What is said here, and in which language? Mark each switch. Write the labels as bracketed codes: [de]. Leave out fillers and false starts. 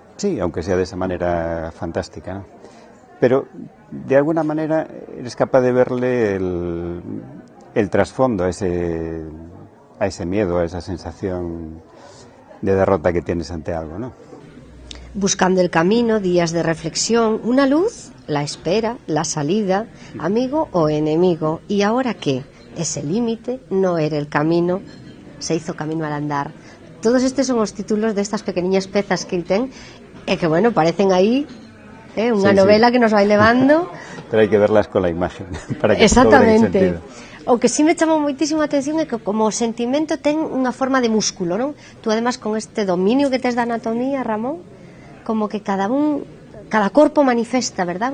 [es] Sí, aunque sea de esa manera fantástica, ¿no? Pero de alguna manera eres capaz de verle el trasfondo a ese miedo, a esa sensación de derrota que tienes ante algo, ¿no? Buscando el camino, días de reflexión, una luz, la espera, la salida, amigo o enemigo. ¿Y ahora qué? Ese límite no era el camino, se hizo camino al andar. [gl] Todos estos son os títulos destas pequeniñas pezas que ten e que, bueno, parecen aí unha novela que nos vai levando. [es] Pero hai que verlas con la imagen para que [gl] exactamente. O que sí me chamou moitísimo a atención é que como o sentimento ten unha forma de músculo, non? Tú además con este dominio que tes da anatomía, Ramón, como que cada corpo manifesta, verdad?